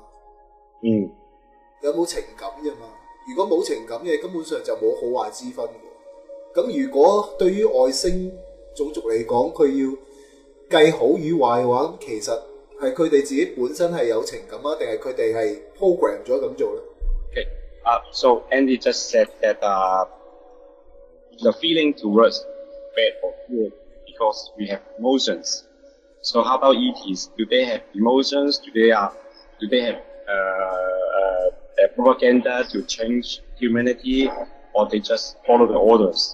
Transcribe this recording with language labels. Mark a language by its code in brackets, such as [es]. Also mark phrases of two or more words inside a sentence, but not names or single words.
[yue] 有冇情感啫嘛？如果冇情感嘅，根本上就冇好壞之分嘅。咁如果對於外星種族嚟講，佢要計好與壞嘅話，咁其實係佢哋自己本身係有情感啊，定係佢哋係 program 咗咁做咧？ [en] Okay. So Andy just said that the feeling towards bad or good because we have emotions. So how about ETs? Do they have emotions? Do they have propaganda to change humanity, or they just follow the orders?